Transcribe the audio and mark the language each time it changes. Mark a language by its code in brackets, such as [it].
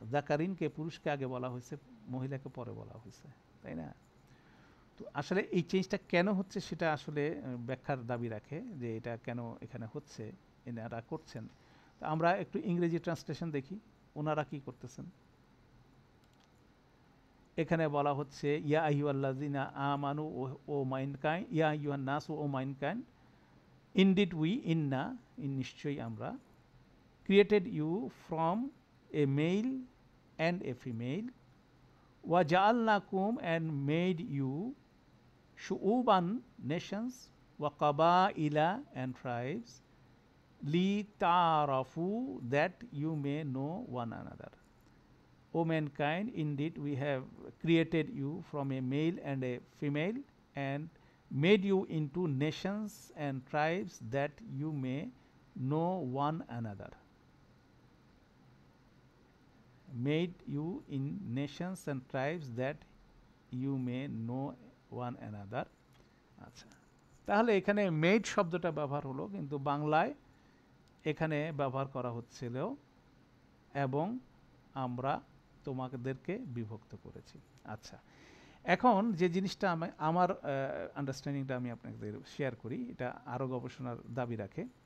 [bn] যাকারিনকে, পুরুষকে আগে বলা হয়েছে, মহিলাকে পরে বলা হয়েছে, তাই না? তো আসলে এই চেঞ্জটা কেন হচ্ছে সেটা আসলে ব্যাখ্যার দাবি রাখে, যে এটা কেন এখানে হচ্ছে, এনারা করছেন। তো আমরা একটু ইংরেজি ট্রান্সলেশন দেখি ওনারা কি করতেছেন। এখানে বলা হচ্ছে, [ar] ইয়া আইয়ুহাল্লাযিনা আমানু ও মাইনকাইন, [en] ইয়া আইয়ুহান নাস ও মাইনকাইন, ইনডিড উই, [bn] নিশ্চয়ই আমরা, [en] created you from a male and a female, [ar] وَجَعَلْنَاكُمْ [en] and made you shu'uban, nations, [ar] وَقَبَائِلَ [en] and tribes, [ar] لِتَعَارَفُوا, [en] that you may know one another. O mankind, indeed we have created you from a male and a female and made you into nations and tribes that you may know one another. Made you in nations and tribes that you may know one another. [bn] আচ্ছা, তাহলে এখানে made শব্দটা ব্যবহার হলো, কিন্তু বাংলায় এখানে ব্যবহার করা হচ্ছিল এবং আমরা তোমাদেরকে বিভক্ত করেছি। আচ্ছা, এখন যে জিনিসটা আমার আন্ডারস্ট্যান্ডিংটা আমি আপনাদের শেয়ার করি, এটা আরও গবেষণার দাবি রাখে।